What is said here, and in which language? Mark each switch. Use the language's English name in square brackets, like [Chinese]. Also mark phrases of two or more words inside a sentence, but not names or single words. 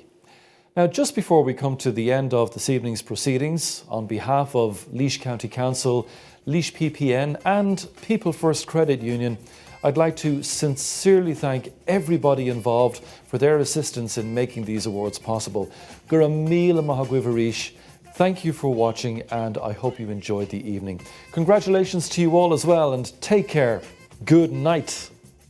[English] Now, just before we come to the end of this evening's proceedings, on behalf of Laois County Council, Laois PPN and People First Credit Union, I'd like to sincerely thank everybody involved for their assistance in making these awards possible. [Irish] Gur míle maith agaibh arís. [English] Thank you for watching, and I hope you enjoyed the evening. Congratulations to you all as well, and take care. Good night.